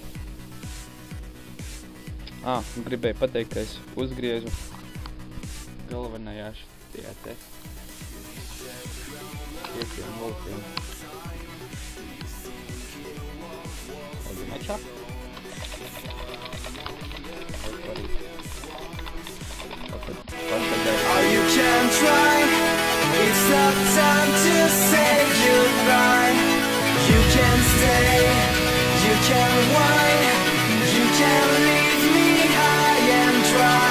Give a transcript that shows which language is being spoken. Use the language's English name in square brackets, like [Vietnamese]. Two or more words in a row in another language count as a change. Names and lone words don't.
[Latvian] Gribēju pateikt, ka es uzgriezu galvenajā šajā te 5 voltiem. Mečā. [English] Oh, you can try. It's not time to say goodbye. You can stay, you can whine, you can leave me high and dry.